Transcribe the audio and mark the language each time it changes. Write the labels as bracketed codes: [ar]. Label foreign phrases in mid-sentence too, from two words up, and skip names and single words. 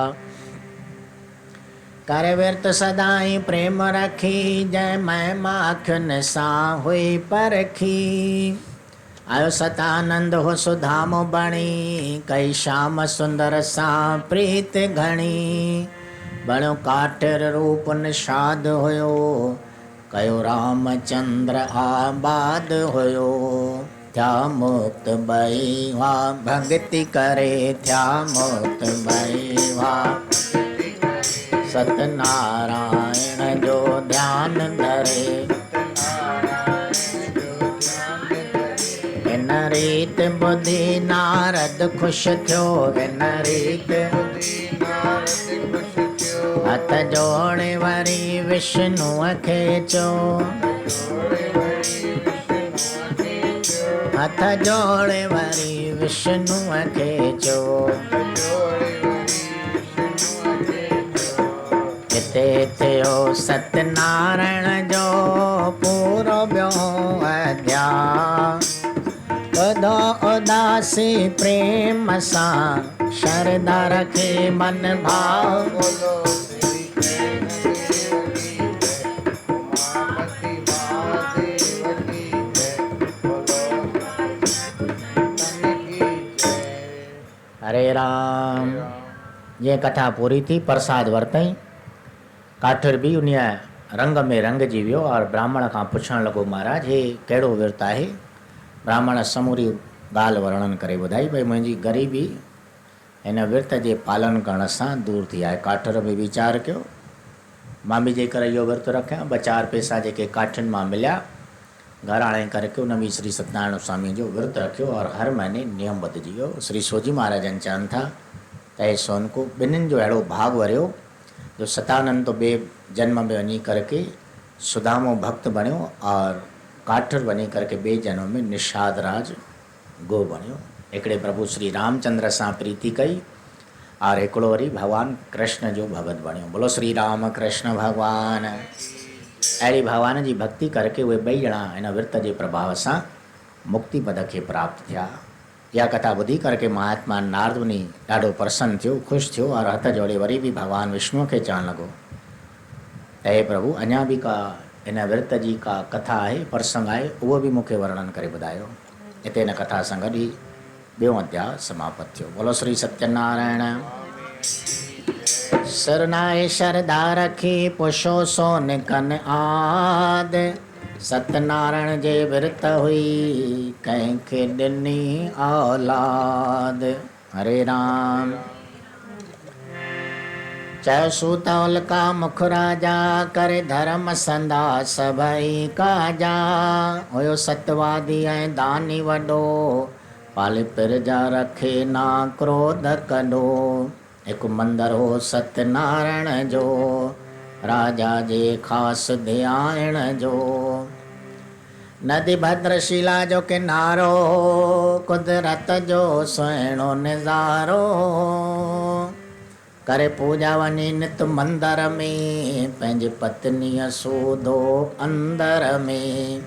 [sd] कर विर्त सदाई प्रेम रखी जंहिं महिमा अखियुनि सां हुई परखी। आयो सतानंद हो सुधामो बणी कई श्याम सुंदर सां प्रीत घणी। बणियो काठिर रूप निषाद हुयो कयो रामचंद्र आबाद हुयो। थिया मुक्त भई हुआ भगति करे थिया मुक्त भई हुआ सतनारायण जो ध्यान धरे। इन रीत बुद्धि नारद खुश थियो इन रीत हथ जोड़े वरी विष्णुअ खे चो। हथ जोड़े वरी विष्णुअ खे चो। हिते थियो सतनारायण जो पूरो ॿियो अध्याय। ॿुधो उदासी प्रेम सां शरदा रखे मन भाव। हरे राम। ये कथा पूरी थी, प्रसाद वरतई। काठिर बि उन रंग में रंगजी वियो और ब्राह्मण खां पुछणु लॻो महाराज हे कहिड़ो विर्त आहे। ब्राह्मण समूरी ॻाल्हि वर्णन करे ॿुधाई भई मुंहिंजी ग़रीबी हिन विर्त जे पालन करण सां दूर थी आहे। काठिर बि वीचार कयो मां बि जेकर इहो विर्त रखियां ॿ चारि पैसा जेके काठियुनि मां मिलिया घर आणे करके उन में श्री सत्यनारायण स्वामी जो विर्त रखियो और हर महीने नियम बदिजी वियो। श्री सोजी महाराजन चवनि था त हे सोनको ॿिन्हिनि जो अहिड़ो भाग वरियो जो सतानंद तो ॿिए जन्म में वञी करके सुदामो भक्त बणियो और काठिर वञी करके ॿिए जन्म में निषाद राज गो बणियो। हिकिड़े प्रभु श्री रामचंद्र सां प्रीति कई और हिकिड़ो वरी भगवान कृष्ण जो भगत बणियो। बोलो श्री राम कृष्ण भगवान। अहिड़ी भगवान जी भक्ति करके उहे ॿई ॼणा हिन विर्त जे प्रभाव सां मुक्ति पद खे प्राप्त थिया। इहा कथा ॿुधी करके महात्मा नारद मुनि ॾाढो प्रसन्न थियो ख़ुशि थियो और हथ जोड़े वरी बि भगवान विष्णु खे चवणु लॻो त हे प्रभु अञा बि का हिन विर्त जी का कथा आहे प्रसंग आहे उहो बि मूंखे वर्णन करे ॿुधायो। हिते हिन कथा सां गॾु ई ॿियों अध्याय समाप्त थियो। बोलो श्री सत्यनारायण। सरनाए शरदा रखी पुछो सोन कन आद सत्यनारायण जे विर्त हुई कंहिंखे ॾिनी औलाद। हरे राम। चयो सूतौल का मुख राजा करे धर्म संदा सभई काजा। हुयो सतवादी ऐं दानी वॾो पाले पिरजा रखे ना क्रोध कॾो। हिकु मंदरु हो सत्यनारायण जो राजा जे ख़ासि ध्यान जो। नदी भद्रशिला जो किनारो कुदरत जो सुहिणो नज़ारो। करे पूजा वञी नित मंदर में पंहिंजे पत्नीअ सूधो अंदर में।